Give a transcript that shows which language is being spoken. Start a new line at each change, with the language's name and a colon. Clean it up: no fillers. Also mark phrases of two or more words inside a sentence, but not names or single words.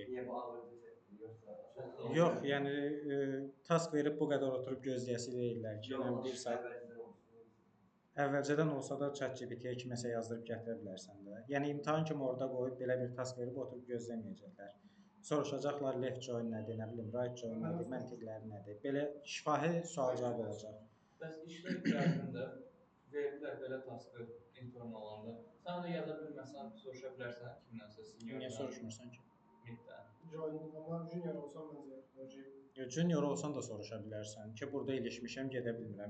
Azerbaijani: Niyə bu alırdı yoxsa? Yox, yəni task verib bu qədər oturub gözləyəsi deyirlər ki, mən bir saat əvvəlcədən olsa da ChatGPT-yə kiməsə yazdırıb gətirə bilərsən də. Yəni imtahan kimi orada qoyub belə bir task verib oturub gözləməyəcəklər. Soruşacaqlar
English: left join
Azerbaijani: nədir, nə bilim,
English: right join
Azerbaijani: nədir, məntiqləri nədir. Belə şifahi sual-cavab olacaq. Bəs işlə iqtisadında verdilər belə taskı intern olanda. Sən də yaza bilməsən, soruşa bilərsən kimdənsə, senior. Niyə soruşmursan ki? Middən. Amma junior olsam məncə yoxdur. Junior olsan da soruşa bilərsən ki, burada ilişmişəm, gedə bilmirəm.